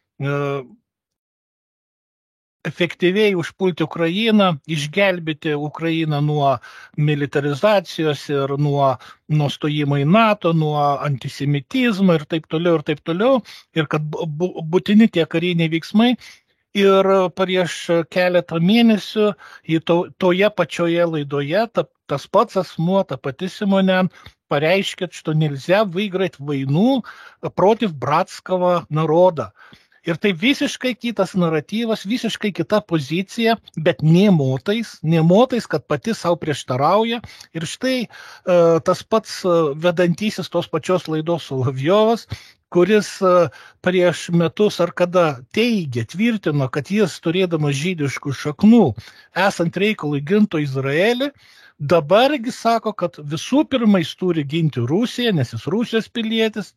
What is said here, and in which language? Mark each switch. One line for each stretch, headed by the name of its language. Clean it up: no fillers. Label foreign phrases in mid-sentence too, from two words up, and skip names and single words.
Lithuanian: efektyviai užpulti Ukrainą, išgelbėti Ukrainą nuo militarizacijos ir nuo stojimo į NATO, nuo antisemitizmo ir taip toliau, ir kad būtini tie kariniai veiksmai. Ir prieš keletą mėnesių toje pačioje laidoje tas pats asmuo, ta pati Simonen, pareiškė,
Russian: что нельзя выиграть войну против братского народа.
Lithuanian: Ir tai visiškai kitas naratyvas, visiškai kita pozicija, bet nemotais, kad pati savo prieštarauja. Ir štai tas pats vedantysis tos pačios laidos Solovjovas, kuris prieš metus ar kada tvirtino, kad jis turėdamas žydiškų šaknų, esant reikalui gintų Izraelį, dabargi sako, kad visų pirma jis turi ginti Rusiją, nes jis Rusijos pilietis.